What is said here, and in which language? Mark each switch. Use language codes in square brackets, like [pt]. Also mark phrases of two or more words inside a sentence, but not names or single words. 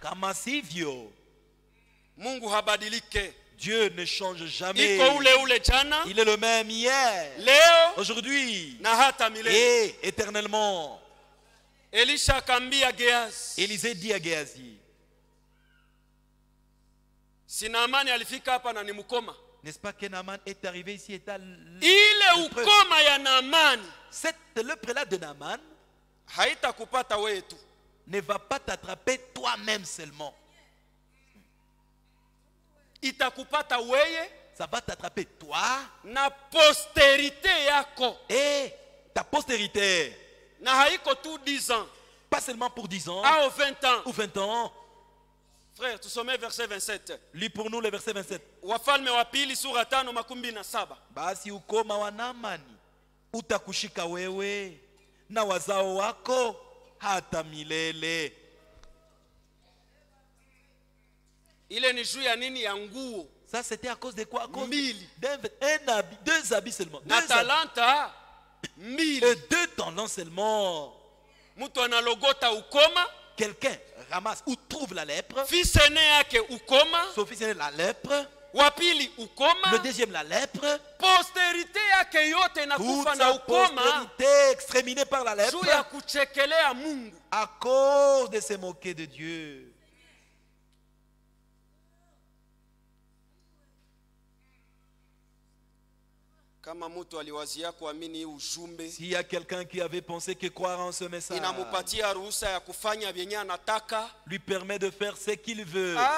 [fr] Dieu ne change jamais. Il est le même hier, aujourd'hui et éternellement. Élisée dit à Géasi, [sw] si Naaman alifika hapa na ni mukoma. [fr] N'est-ce pas que Naaman est arrivé ici et [sw] ile ukoma ya Naaman, [fr] cette lèpre là de Naaman [sw] haitakupata wewe tu. [fr] Ne va pas t'attraper toi-même seulement. [sw] Itakupata wewe, [fr] ça va t'attraper toi [sw] na postérité yako. [fr] Et ta postérité. [sw] Na haiko [fr] tout 10 ans. Pas seulement pour 10 ans. Ah, 20 ans. Ou 20 ans. Frère, tu sommets verset 27. Lis pour nous le verset 27. [sw] Wafalme wa pili sura 5:17. Basi ukoma wa Naamani utakushika wewe na wazao wako hata milele. Ile ni juu ya nini? Ya nguo. [fr] Ça c'était à cause de quoi? À cause d'un habit, 2 habits seulement. [sw] Na talanta 1000. [fr] Et 2 talents seulement. [sw] Mutu analogota ukoma. [fr] Quelqu'un ramasse ou trouve la lèpre. Fils aîné [sw] yake ukoma. [fr] Son fils aîné la lèpre. [sw] Wapili ukoma. [fr] Le deuxième la lèpre. [sw] Postérité yake yote nakufa na ukoma. [fr] Postérité exterminée par la lèpre. [sw] Juu ya kuchekelea Mungu. [fr] À cause de se moquer de Dieu. S'il y a quelqu'un qui avait pensé que croire en ce message lui permet de faire ce qu'il veut.